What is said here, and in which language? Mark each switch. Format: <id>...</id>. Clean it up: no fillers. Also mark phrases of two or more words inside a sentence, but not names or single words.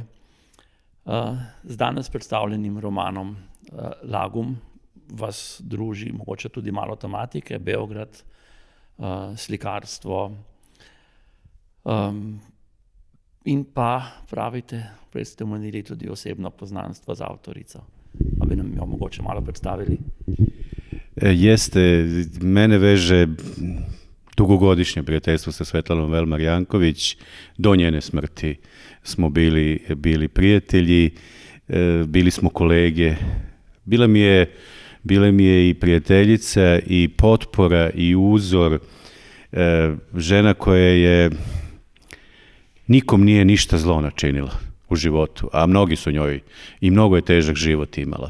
<sl>Z danes predstavljenim romanom Lagum vas druži mogoče tudi malo tematike, Beograd, slikarstvo, in pa pravite, prej ste omenili tudi osebno poznanstvo z avtorico. Pa bi nam jo mogoče malo predstavili?</sl> <sr>Jeste, mene veže dugogodišnje prijateljstvo sa Svetlanom Velmar Janković. Do njene smrti smo bili prijatelji, bili smo kolege. Bila mi je i prijateljica i potpora i uzor, žena koja je nikom nije ništa zlo načinila u životu, a mnogi su njoj i mnogo je težak život imala.</sr>